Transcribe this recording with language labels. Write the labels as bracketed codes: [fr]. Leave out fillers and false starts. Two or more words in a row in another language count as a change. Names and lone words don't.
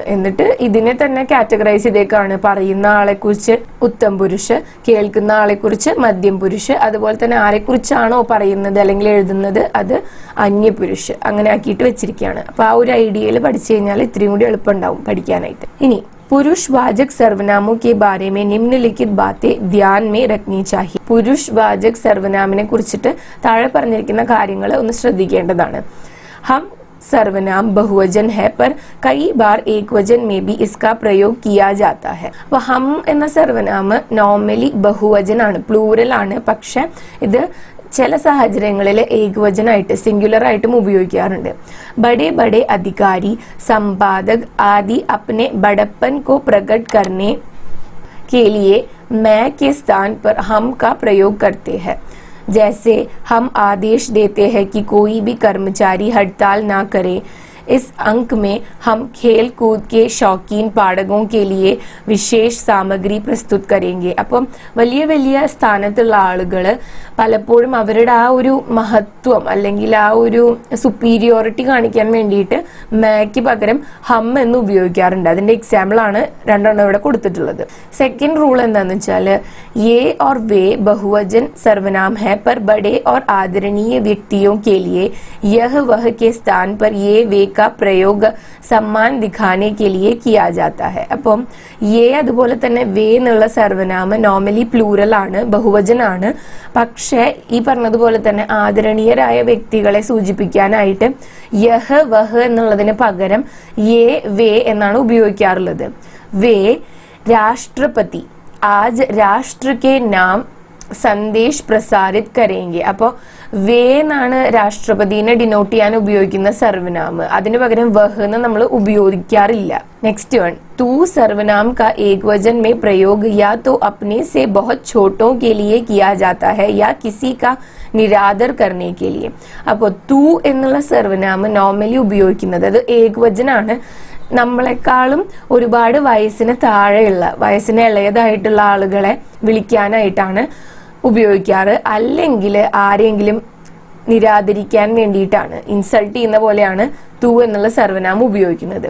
[ml] എന്നിട്ട് ഇതിനെ തന്നെ കാറ്റഗറൈസ് ചെയ്തേക്കാണ്. പറയുന്ന ആളെ കുറിച്ച് [hi] उत्तम पुरुष, [ml] കേൾക്കുന്ന ആളെ കുറിച്ച് [hi] मध्यम पुरुष, [ml] അതുപോലെ തന്നെ ആരെ കുറിച്ചാണോ പറയുന്നത് അല്ലെങ്കിൽ എഴുതുന്നത് അത് അന്യപുരുഷ്, അങ്ങനെ ആക്കിയിട്ട് വെച്ചിരിക്കുകയാണ്. അപ്പൊ ആ ഒരു ഐഡിയയിൽ പഠിച്ചു കഴിഞ്ഞാൽ ഇത്രയും കൂടി എളുപ്പമുണ്ടാവും പഠിക്കാനായിട്ട്. [hi] ഇനി पुरुषवाचक सर्वनामों के बारे में निम्नलिखित बातें ध्यान में रखनी चाहिए. [ml] പുരുഷവാചക് സർവനാമിനെ കുറിച്ചിട്ട് താഴെ പറഞ്ഞിരിക്കുന്ന കാര്യങ്ങൾ ഒന്ന് ശ്രദ്ധിക്കേണ്ടതാണ്. [hi] हम सर्वनाम बहुवचन है पर कई बार एक वचन में भी इसका प्रयोग किया जाता है. [ml] അപ്പോൾ ഹം എന്ന സർവനാമം നോർമലി ബഹുവചൻ ആണ്, പ്ലൂറൽ ആണ്. പക്ഷെ ഇത് ചില സാഹചര്യങ്ങളിൽ ഏകവചനായിട്ട് സിംഗുലർ ആയിട്ടും ഉപയോഗിക്കാറുണ്ട്. [hi] बड़े बड़े अधिकारी, संपादक आदि अपने बड़प्पन को प्रकट करने के लिए मैं के स्थान पर हम का प्रयोग करते हैं. जैसे हम आदेश देते हैं कि कोई भी कर्मचारी हड़ताल ना करे. इस अंक में हम खेल कूद के शौकीन പാഠകോं के लिए विशेष सामग्री प्रस्तुत करेंगे. [ml] അപ്പം വലിയ വലിയ സ്ഥാനത്തുള്ള ആളുകൾ പലപ്പോഴും അവരുടെ ആ ഒരു മഹത്വം അല്ലെങ്കിൽ ആ ഒരു സുപ്പീരിയോറിറ്റി കാണിക്കാൻ വേണ്ടിയിട്ട് മേക്ക് പകരം ഹം എന്ന് ഉപയോഗിക്കാറുണ്ട്. അതിന്റെ എക്സാമ്പിൾ ആണ് രണ്ടെണ്ണം ഇവിടെ കൊടുത്തിട്ടുള്ളത്. [en] second rule [ml] എന്താണെന്ന് വെച്ചാൽ [hi] ये और वे बहुवचन सर्वनाम है पर बड़े और आदरणीय व्यक्तियों के लिए यह वह के स्थान पर ये वे का प्रयोग सम्मान दिखाने के लिए किया जाता है. [ml] അപ്പം ये അതുപോലെ തന്നെ വേ എന്നുള്ള സർവനാമം നോർമലി പ്ലൂറൽ ആണ്, ബഹുവചനാണ്. പക്ഷേ ഈ പറഞ്ഞതുപോലെ തന്നെ ആദരണീയരായ വ്യക്തികളെ സൂചിപ്പിക്കാനായിട്ട് [hi] यह वह [ml] എന്നുള്ളതിന് പകരം [hi] ये वे [ml] എന്നാണ് ഉപയോഗിക്കാറുള്ളത്. [hi] वे राष्ट्रपति आज राष्ट्र के नाम संदेश प्रसारित करेंगे. [ml] അപ്പോൾ വേ എന്നാണ് രാഷ്ട്രപതിനെ ഡിനോട്ട് ചെയ്യാൻ ഉപയോഗിക്കുന്ന സർവനാമം. അതിന് പകരം വഹ് എന്ന് നമ്മൾ ഉപയോഗിക്കാറില്ല. [en] next one, [hi] तू सर्वनाम का एक वचन में प्रयोग या तो अपने से बहुत छोटों के लिए किया जाता है या किसी का निरादर करने के लिए. [ml] അപ്പോൾ तू എന്നുള്ള സർവനാമം നോർമലി ഉപയോഗിക്കുന്നത് അത് ഏകവചനാണ്. നമ്മളെക്കാളും ഒരുപാട് വയസ്സിന് താഴെയുള്ള വയസ്സിന് ഇളയതായിട്ടുള്ള ആളുകളെ വിളിക്കാനായിട്ടാണ് ഉപയോഗിക്കാറ്. അല്ലെങ്കിൽ ആരെങ്കിലും നിരാദരിക്കാൻ വേണ്ടിയിട്ടാണ്, ഇൻസൾട്ട് ചെയ്യുന്ന പോലെയാണ് തൂ എന്നുള്ള സർവനാമം ഉപയോഗിക്കുന്നത്.